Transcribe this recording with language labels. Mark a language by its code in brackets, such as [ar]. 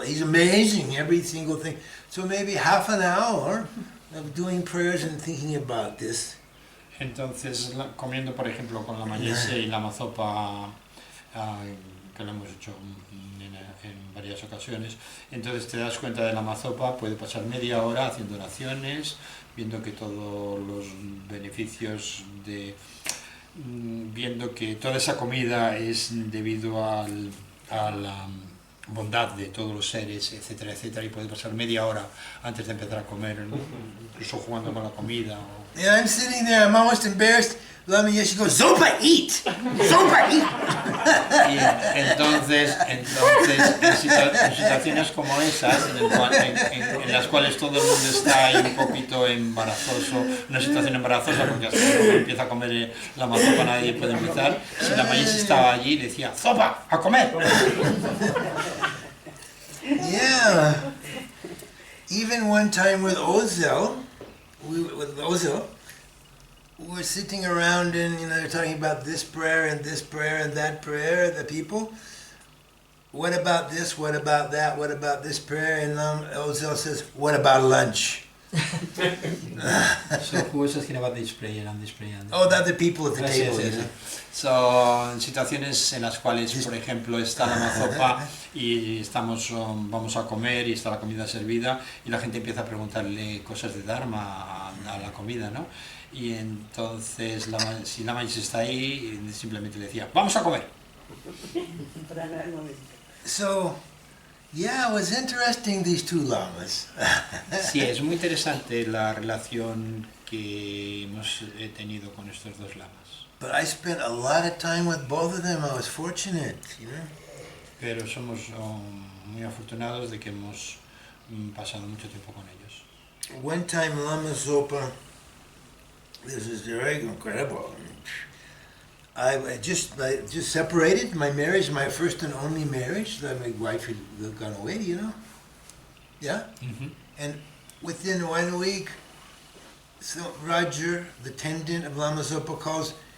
[en] He's amazing, every single thing. So maybe half an hour of doing prayers and thinking about this. [es] Entonces, comiendo, por ejemplo, con Lama Yeshe y Lama Zopa, que lo hemos hecho en varias ocasiones, entonces te das cuenta de Lama Zopa, puede pasar media hora haciendo oraciones, viendo que todos los beneficios viendo que toda esa comida es debido a la bondad de todos los seres, etcétera, etcétera, y puede pasar media hora antes de empezar a comer, incluso jugando con la comida. [en] And I'm sitting there, I'm almost embarrassed. Lama Yeshe goes, Zopa, eat! Zopa, eat! [es] Y entonces en situaciones como esas, en las cuales todo el mundo está ahí un poquito embarazoso, una situación embarazosa porque hasta que empieza a comer Lama Zopa nadie puede empezar, si Lama Yeshe estaba allí le decía, ¡Zopa, a comer! [en] Yeah. Even one time with Ozel, we were sitting around and, you know, they're talking about this prayer and that prayer, the people. What about this? What about that? What about this prayer? And Ozel says, what about lunch? So who was asking about this prayer and this prayer? Oh, the other people at the [es] Sí, [en] table. [es] sí, [en] you [es] sí. [en] know. [es] So, en situaciones en las cuales, por ejemplo, está Lama Zopa y vamos a comer y está la comida servida y la gente empieza a preguntarle cosas de Dharma a la comida, ¿no? Y entonces, si Lama Yeshe está ahí, simplemente le decía, ¡vamos a comer! [en] So, yeah, it was interesting, these two lamas. [es] Sí, es muy interesante la relación que hemos tenido con estos dos lamas. [en] But I spent a lot of time with both of them. I was fortunate, you know. [es] Pero somos muy afortunados de que hemos pasado mucho tiempo con ellos. [en] One time, Lama Zopa, this is very incredible. I just separated my marriage, my first and only marriage. That my wife had gone away, you know. Yeah. Mm-hmm. And within 1 week, so Roger, the attendant of Lama Zopa, calls.